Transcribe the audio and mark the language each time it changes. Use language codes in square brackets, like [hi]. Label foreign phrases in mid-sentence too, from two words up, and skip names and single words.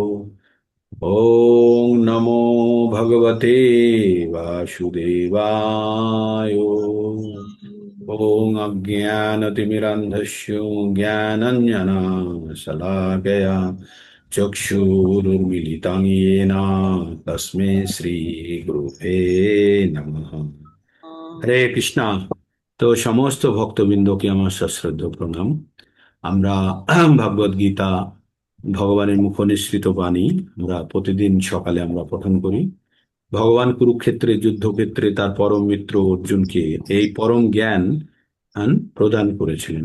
[sa] ওং নমো ভগবতে বাসুদেবায়। ওং অজ্ঞানতিমিরান্ধস্য জ্ঞানাঞ্জনশলাকয়া চক্ষুरुन्मीलितं येन तस्मै শ্রীগুরুবে নমঃ। [bn] হরে কৃষ্ণা। তো সমস্ত ভক্তবৃন্দকে আমার সশ্রদ্ধ প্রণাম। আমরা ভগবদ গীতা, ভগবানের মুখনিসৃত বাণী আমরা প্রতিদিন সকালে আমরা পঠন করি। ভগবান কুরুক্ষেত্রে যুদ্ধক্ষেত্রে তার পরম মিত্র অর্জুনকে এই পরম জ্ঞান প্রদান করেছিলেন।